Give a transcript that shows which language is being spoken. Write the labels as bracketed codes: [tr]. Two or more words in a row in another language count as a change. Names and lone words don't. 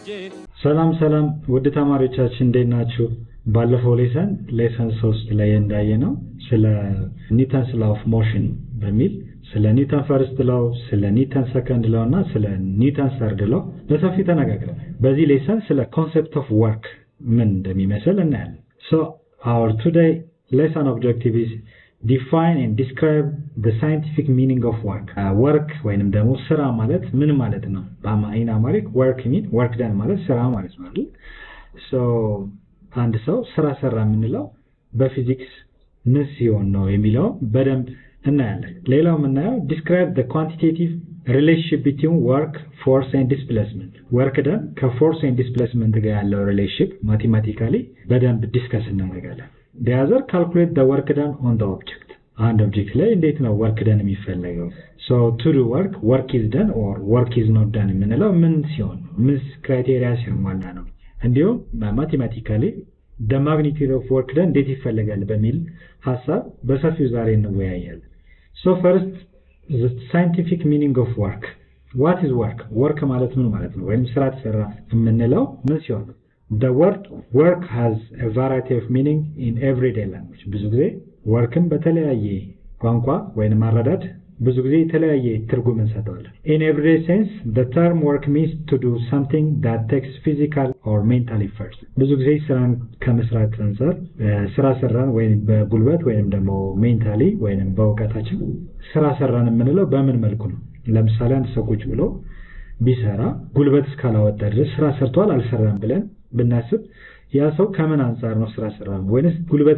[am] ሰላም ውድ ተማሪዎቻችን እንዴት ናችሁ? ባለፈው ሌሰን 3 ላይ እንዳየነው ስለ [en] Newton's law of motion [am] በሚል ስለ [en] Newton first law [am] ስለ [en] Newton second law [am] እና ስለ [en] Newton third law [am] በሰፊ ተነጋግረናል። በዚህ ሌሰን ስለ [en] concept of work [am] ምን እንደሚመስል እናያለን። [en] So our today lesson objective is define and describe the scientific meaning of work. [am] Work ወይንም ደግሞ ስራ ማለት ምን ማለት ነው? በአማርኛ አማሪክ [en] work mean work done [am] ማለት ስራ ማለት ነው አይደል? So አንድ ሰው ስራ ሰራ የምንለው በፊዚክስ ምን ሲሆን ነው የሚለው በደንብ እናያለን። ሌላው የምናየው [en] describe the quantitative relationship between work, force and displacement. Work done ከforce and displacement [am] ጋር ያለው [en] relationship mathematically [am] በደንብ ዲስከስ እናደርጋለን። [en] The other calculate the work done on the object. And object [am] ላይ እንዴት ነው [en] work done የሚፈለገው? So to do work is done or work is not done [am] የምንለው ምን ሲሆን ምን ክራይቴሪያ ሲሟላ ነው? [en] እንዲሁም mathematically the magnitude of work done [am] እንዴት ይፈለጋል በሚል ሐሳብ በሰፊው ዛሬ እንወያያለን። [en] So first the scientific meaning of work. What is work? [am] Work ማለት ምን ማለት ነው? ወይም ስራ ተሰራ የምንለው ምን ሲሆን ነው? [en] The word work has a variety of meaning in everyday language. [am] ብዙ ጊዜ workን በተለያየ ቋንቋ ወይንም አረዳድ ብዙ ጊዜ የተለያየ ትርጉም እንሰጠዋለን። [en] In everyday sense, the term work means to do something that takes physical or mental effort. [am] ብዙ ጊዜ ስራን ከመስራት አንፃር ስራ ሰራን ወይም በጉልበት ወይም ደግሞ ሜንታሊ ወይም በእውቀታችን ስራ ሰራን የምንለው በምን መልኩ ነው? ለምሳሌ አንድ ሰው ቁጭ ብሎ ቢሰራ ጉልበት እስካላወጣ ድረስ ስራ ሰርቷል አልሰራም ብለን ብናስብ ያ ሰው ከምን አንፃር ነው ስራ ሰራው ወይስ ጉልበት